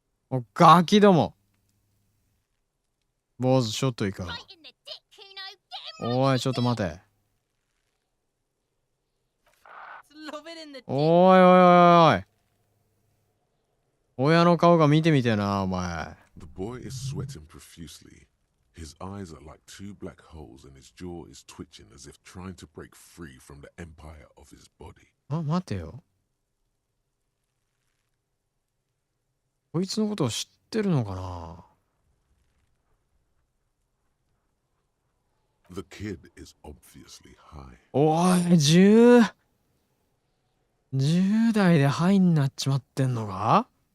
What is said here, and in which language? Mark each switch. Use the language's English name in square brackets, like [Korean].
[Japanese] お、ガキども。坊主、ちょっといいか。おい、ちょっと待て。おいおいおいおい。親の顔が見てみてえな、お前。 [English] The boy is sweating profusely. His eyes are like two black holes and his jaw is twitching as if trying to break free from the empire of his body. [Japanese] 待てよ。こいつのことを知ってるのかな？ [English] The kid is obviously high. [Japanese] おい、10代でハイになっちまってんのか？